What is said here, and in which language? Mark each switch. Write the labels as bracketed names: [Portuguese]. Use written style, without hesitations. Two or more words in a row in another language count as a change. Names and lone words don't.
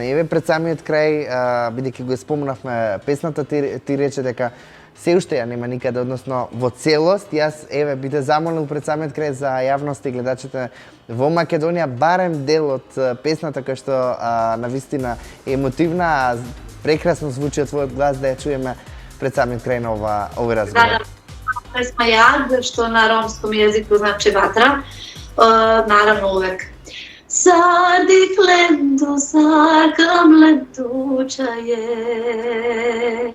[Macedonian] Еве пред самиот крај, бидејќи го спомнавме песната, ти рече дека се уште ја нема никаде, односно во целост. Јас би те замолил пред самиот крај за јавноста и гледачите во Македонија барем дел од песната која што навистина е емотивна, прекрасно звучи од твојот глас, да ја чуеме пред самиот крај на овој разговор. [Serbian] Pesma Jad, što na romskom jeziku znači vatra, naravno uvek. [Romany] Sardi lentu, sakam lentu čaje.